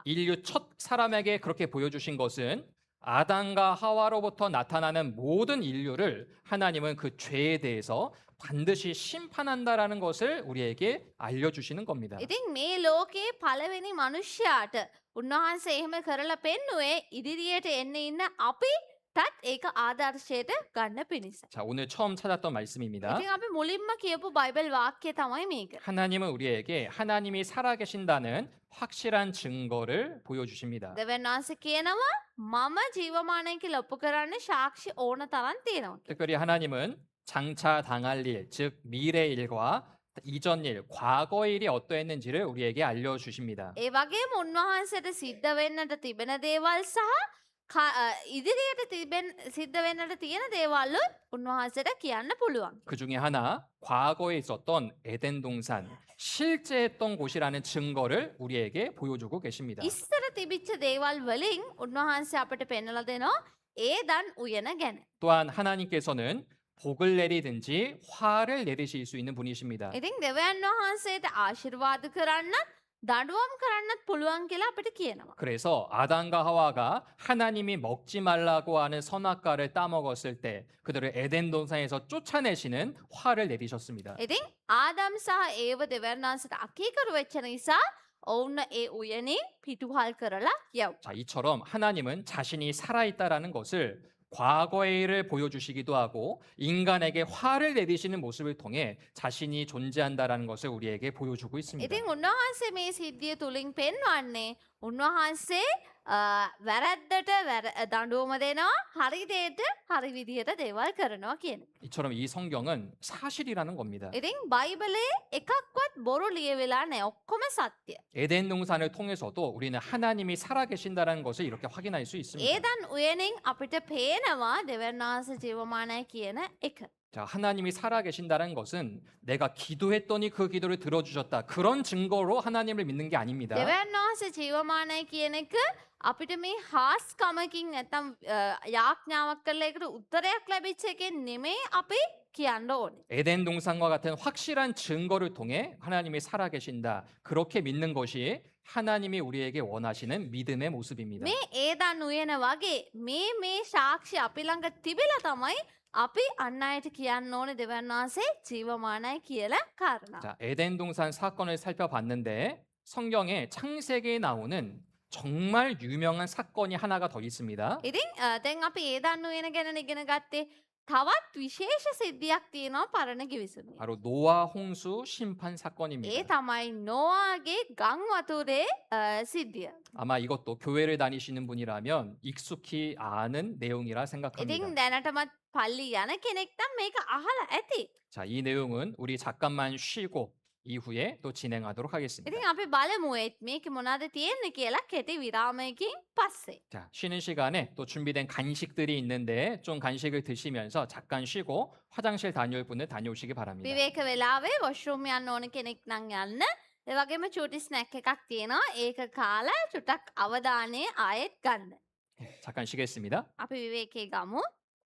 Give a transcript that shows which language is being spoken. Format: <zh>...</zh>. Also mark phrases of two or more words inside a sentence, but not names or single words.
<ko>인류 첫 사람에게 그렇게 보여주신 것은 아담과 하와로부터 나타나는 모든 인류를 하나님은 그 죄에 대해서 반드시 심판한다라는 것을 우리에게 알려주시는 겁니다.</ko> <si>ඉතින් මේ ලෝකේ පළවෙනි මනුෂ්‍යයාට උන්වහන්සේ එහෙම කරලා පෙන්නුවේ ඉදිරියට එන්න ඉන්න අපිටත් ඒක ආදර්ශයට ගන්න පිණිස.</si> <ko>자, 오늘 처음 찾았던 말씀입니다.</ko> <si>ඉතින් අපි මුලින්ම කියපු බයිබල් වාක්‍යය තමයි මේක.</si> <ko>하나님은 우리에게 하나님이 살아계신다는 확실한 증거를 보여주십니다.</ko> <si>දෙවියන් වහන්සේ කියනවා මම ජීවමානයි කියලා ඔප්පු කරන්න සාක්ෂි ඕන තරම් තියෙනවා.</si> <ko>특별히 하나님은 장차 당할 일, 즉 미래 일과 이전 일, 과거 일이 어떠했는지를 우리에게 알려주십니다.</ko> <si>ඒ වගේම උන්වහන්සේට සිද්ධ වෙන්නට තිබෙන දේවල් සහ ඉදිරියට සිද්ධ වෙන්නට තියෙන දේවල්ුත් උන්වහන්සේට කියන්න පුළුවන්.</si> <ko>그 중에 하나, 과거에 있었던 에덴 동산, 실제했던 곳이라는 증거를 우리에게 보여주고 계십니다.</ko> <si>ඉස්සර තිබිච්ච දේවල් වලින් උන්වහන්සේ අපට පෙන්වලා දෙනවා ඒදන් උයන ගැන.</si> <ko>또한 하나님께서는 복을 내리든지 화를 내리실 수 있는 분이십니다.</ko> <si>ඉතින් දෙවියන් වහන්සේට ආශිර්වාද කරන්නත් දඩුවම් කරන්නත් පුළුවන් කියලා අපිට කියනවා.</si> <ko>그래서 아담과 하와가 하나님이 먹지 말라고 하는 선악과를 따먹었을 때 그들을 에덴 동산에서 쫓아내시는 화를 내리셨습니다.</ko> <si>ඉතින් ආදම් සහ ඒව දෙවියන් වහන්සේට අකීකරු වෙච්ච නිසා ඔවුන් ඒ උයනේ පිටුහල් කරලා යව්.</si> <ko>자, 이처럼 하나님은 자신이 살아있다라는 것을 과거의 일을 보여주시기도 하고 인간에게 화를 내리시는 모습을 통해 자신이 존재한다라는 것을 우리에게 보여주고 있습니다.</ko> <si>ඉතින් උන්වහන්සේ මේ සිද්ධිය තුලින් පෙන්වන්නේ උන්වහන්සේ වැරද්දට දඬුවම දෙනවා හරි දෙයට හරි විදිහට දේවල් කරනවා කියන.</si> <ko>이처럼 이 성경은 사실이라는 겁니다.</ko> <si>ඉතින් බයිබලේ එකක්වත් බොරු ලියවෙලා නැහැ. ඔක්කොම සත්‍ය.</si> <ko>에덴 동산을 통해서도 우리는 하나님이 살아계신다는 것을 이렇게 확인할 수 있습니다.</ko> <si>ඒදන් උයනෙන් අපිට පේනවා දෙවියන් වහන්සේ ජීවමානයි කියන එක.</si> <ko>자, 하나님이 살아계신다는 것은 내가 기도했더니 그 기도를 들어주셨다. 그런 증거로 하나님을 믿는 게 아닙니다.</ko> <si>දෙවියන් වහන්සේ ජීවමානයි කියන එක අපිට මේ හාස්කමකින් නැත්තම් යාඥාවක් කරලා ඒකට උත්තරයක් ලැබිච්ච එකෙන් නෙමෙයි අපි කියන්න ඕනේ.</si> <ko>에덴 동산과 같은 확실한 증거를 통해 하나님이 살아계신다. 그렇게 믿는 것이 하나님이 우리에게 원하시는 믿음의 모습입니다.</ko> <si>මේ ඒදන් උයන වගේ මේ සාක්ෂි අපි ළඟ තිබිලා තමයි අපි අන්න අයට කියන්න ඕනේ දෙවියන් වහන්සේ ජීවමානයි කියලා කාරණා.</si> <ko>자, 에덴 동산 사건을 살펴봤는데 성경에 창세기에 나오는 정말 유명한 사건이 하나가 더 있습니다.</ko> <si>ඉතින් දැන් අපි ඒදන් උයන ගැන ඉගෙන ගත්තේ තවත් විශේෂ සිද්ධියක් තියෙනවා පරණ කිවිසුමේ.</si> <ko>바로 노아 홍수 심판</ko> <si>ඒ</si> <ko>사건입니다.</ko> <si>තමයි 노아ගේ ගං වතුරේ සිද්ධිය.</si> <ko>아마 이것도 교회를 다니시는 분이라면 익숙히 아는 내용이라 생각합니다.</ko> <si>ඉතින් දැනටමත් පල්ලි යන කෙනෙක් නම් මේක අහලා ඇති.</si> <ko>자, 이 내용은 우리 잠깐만 쉬고 이후에 또 진행하도록 하겠습니다.</ko> <si>ඉතින් අපි බලමු මේක මොනවද තියෙන්නේ කියලා කෙටි විරාමයකින් පස්සේ.</si> <ko>자, 쉬는 시간에 또 준비된 간식들이 있는데 좀 간식을 드시면서 잠깐 쉬고 화장실 다녀올 분은 다녀오시기 바랍니다.</ko> <si>විවේක වෙලාවේ වොෂ්රූම් යන්න ඕන කෙනෙක් නම් යන්න. ඒ වගේම චූටි ස්නැක් එකක් තියෙනවා. ඒක කාලා චුට්ටක් අවධානය ආයෙත් ගන්න.</si> <ko>잠깐 쉬겠습니다.</ko> <si>අපි විවේකේ ගමු.</si>